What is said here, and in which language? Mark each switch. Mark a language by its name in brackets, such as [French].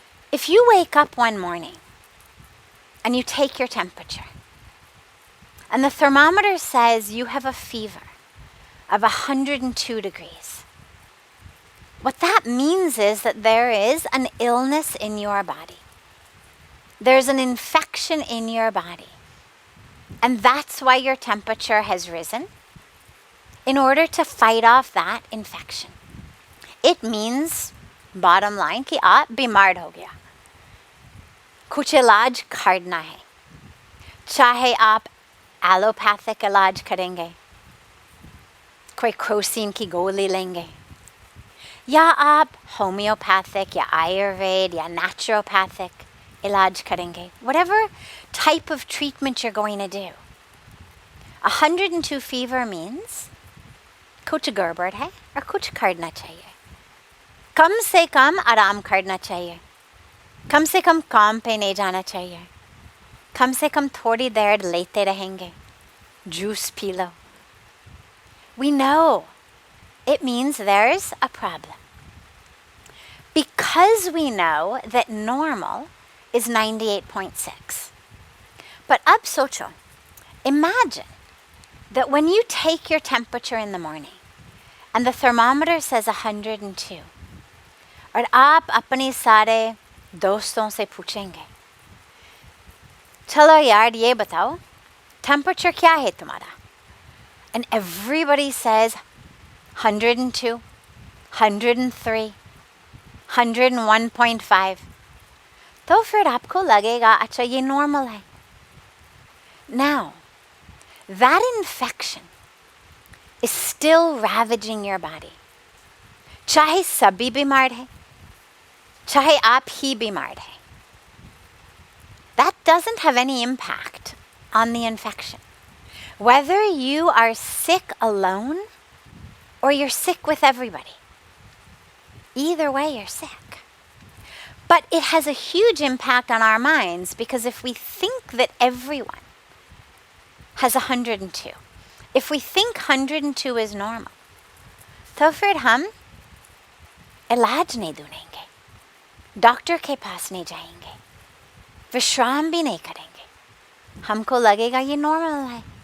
[English] If you wake up one morning and you take your temperature, and the thermometer says you have a fever of 102 degrees, what that means is that there is an illness in your body. There's an infection in your body. And that's why your temperature has risen, in order to fight off that infection. It means, bottom line, [Hindi] कि आप बीमार हो गया. कुछ इलाज करना है. चाहे आप एलोपैथिक इलाज करेंगे, कोई क्रोसिन की गोली लेंगे, या आप होम्योपैथिक या आयुर्वेद या naturopathic इलाज करेंगे. [English] Whatever type of treatment you're going to do. 102 fever means [Hindi] कुछ गड़बड़ है और कुछ करना चाहिए. कम से कम आराम करना चाहिए. कम से कम काम पे नहीं जाना चाहिए. कम से कम थोड़ी देर लेते रहेंगे. Juice P low. [English] We know it means there's a problem. Because we know that normal is 98.6. But [Hindi] ab socho, [English] imagine that when you take your temperature in the morning and the thermometer says 102, [Hindi] और आप अपने सारे दोस्तों से पूछेंगे, चलो यार ये बताओ, temperature क्या है तुम्हारा? [English] And everybody says 102, 103, 101.5. [Hindi] तो फिर आपको लगेगा अच्छा ये normal है. [English] Now, that infection is still ravaging your body. [Hindi] चाहे सभी बीमार हैं, चाहे आप ही बीमार हैं. [English] That doesn't have any impact on the infection. Whether you are sick alone or you're sick with everybody, either way you're sick. But it has a huge impact on our minds, because if we think that everyone has 102, if we think 102 is normal, [Hindi] तो फिर हम इलाज नहीं ढूंढेंगे, doctor के पास नहीं जाएंगे, विश्राम भी नहीं करेंगे. हमको लगेगा ये normal है.